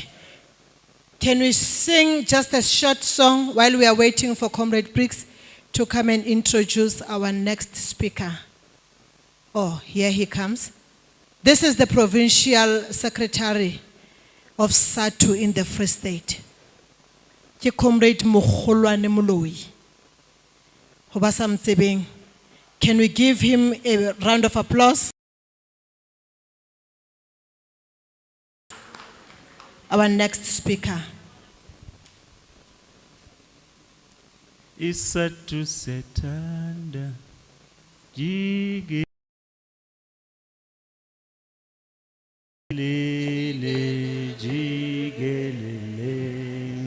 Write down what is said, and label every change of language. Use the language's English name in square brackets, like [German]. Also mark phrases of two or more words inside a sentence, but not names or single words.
[English] Can we sing just a short song while we are waiting for Comrade Briggs to come and introduce our next speaker? Oh, here he comes. This is the Provincial Secretary of Sadtu in the Free State. [Southern Sotho] Ke Comrade Mogolwane Moloi. Ho ba sa mtsebeng. [English] Can we give him a round of applause? Our next speaker. Sadtu setanda jige lele jigelele.